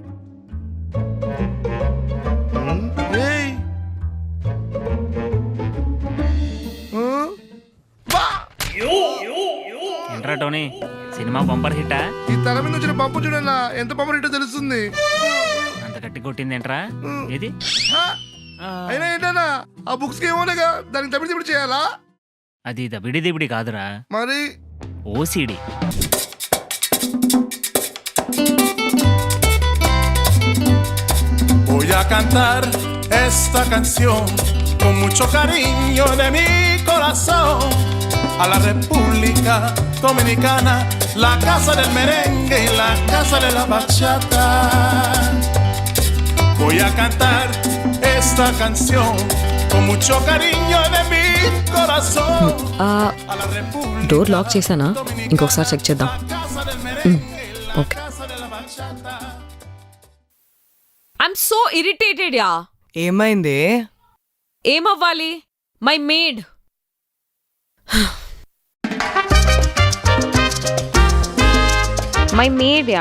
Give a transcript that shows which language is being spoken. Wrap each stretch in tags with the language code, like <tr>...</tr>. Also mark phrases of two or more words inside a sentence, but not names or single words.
<te>ఏంట్రా టోనీ, సినిమా బంపర్ హిట్టా? ఈ తల మీద వచ్చిన పంపు చూడన్నా, ఎంత బంపర్ హిట్టో తెలుస్తుంది. అంత గట్టి కొట్టింది ఏంట్రా? ఏది అయినా ఏంటన్నా, ఆ బుక్స్ కి ఏమోనగా, దానికి దబిడి దిబిడి చేయాలా? అది దబిడి దిబిడి కాదురా, మరి ఓసిడి.</te> <es>Voy a cantar esta canción con mucho cariño de mi corazón a la República Dominicana, la casa del merengue y la casa de la bachata. Voy a cantar esta canción con mucho cariño de mi corazón a la República</es> <en>door lock</en> <te>చేశానా? ఇంకొకసారి చెక్ చేద్దాం. ఓకే.</te> <en>I'm so irritated ya.</en> <te>ఏమైంది? ఏమవ్వాలి?</te> <en>my maid. my maid ya.</en>